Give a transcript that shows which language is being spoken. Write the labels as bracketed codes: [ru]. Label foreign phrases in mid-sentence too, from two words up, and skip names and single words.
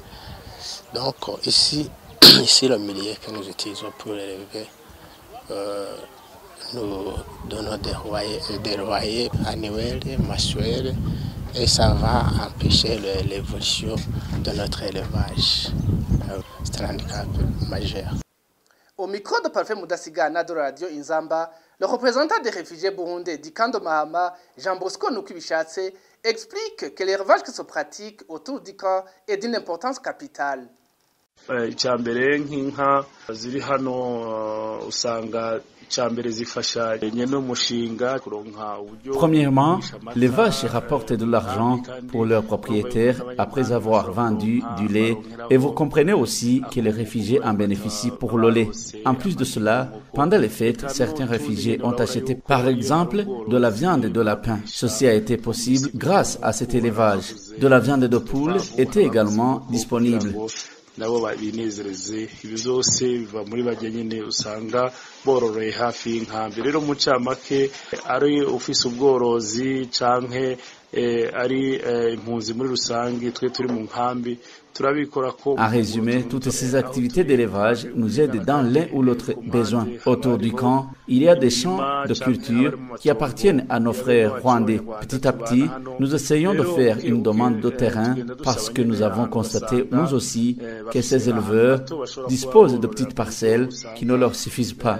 [fr] Donc, ici le milieu que nous utilisons pour élever, nous donnons des loyers annuels, mensuels, et ça va empêcher l'évolution de notre élevage. C'est un handicap majeur. Au micro de Parfait Mudasigana de Radio Inzamba, le représentant des réfugiés burundais du camp de Mahama, Jean Bosco Nukubishatse, explique que l'élevage qui se pratique autour du camp est d'une importance capitale. [rn] Icyambere nk'inka ziri hano usanga icyambere zifasha nyene umushinga kuronka uburyo. [fr] Premièrement, les vaches rapportent de l'argent pour leurs propriétaires après avoir vendu du lait, et vous comprenez aussi que les réfugiés en bénéficient pour le lait. En plus de cela, pendant les fêtes, certains réfugiés ont acheté par exemple de la viande de lapin. Ceci a été possible grâce à cet élevage. De la viande de poule était également disponible. [rn] Nabo binezereze ibi byose biva muri bajye nyine usanga bororoye hafi y'inkambi. Rero mu cyamake ari ufise ubworozi canke ari impunzi muri rusange twe turi mu nkambi. [fr] En résumé, toutes ces activités d'élevage nous aident dans l'un ou l'autre besoin. Autour du camp, il y a des champs de culture qui appartiennent à nos frères rwandais. Petit à petit, nous essayons de faire une demande de terrain parce que nous avons constaté, nous aussi, que ces éleveurs disposent de petites parcelles qui ne leur suffisent pas.